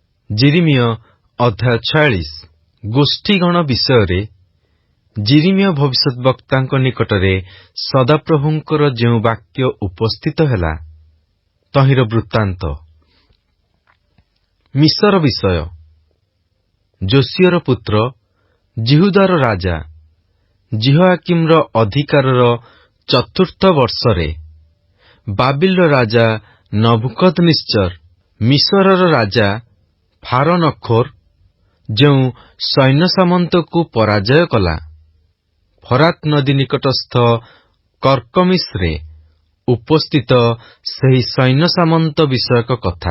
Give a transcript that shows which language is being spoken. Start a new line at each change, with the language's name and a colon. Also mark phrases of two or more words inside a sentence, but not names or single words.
Odia: ଯିରିମିୟ ଅଧ୍ୟାୟ 46 ଗୋଷ୍ଠୀଗଣ ବିଷୟ ଯିରିମିୟ ଭବିଷ୍ୟଦ୍‌ବକ୍ତାଙ୍କ ନିକଟରେ सदाप्रभुଙ୍କର ଯେଉଁ ବାକ୍ୟ ଉପସ୍ଥିତ ହେଲା ତହିଁର ବୃତ୍ତାନ୍ତ। ମିଶର ବିଷୟ। ଯୋସିୟର ପୁତ୍ର ଜିହୁଦାର ରାଜା ଜିହୋଆକିମର ଅଧିକାରର ଚତୁର୍ଥ ବର୍ଷରେ ବାବିଲର ରାଜା ନବୁକଦନେସ୍ସର ମିଶରର ରାଜା ଫାରୋନଖୋର ଯେଉଁ ସୈନ୍ୟସାମନ୍ତକୁ ପରାଜୟ କଲା, ଫରାତ ନଦୀ ନିକଟସ୍ଥ କର୍କମିଶରେ ଉପସ୍ଥିତ ସେହି ସୈନ୍ୟସାମନ୍ତ ବିଷୟକ କଥା।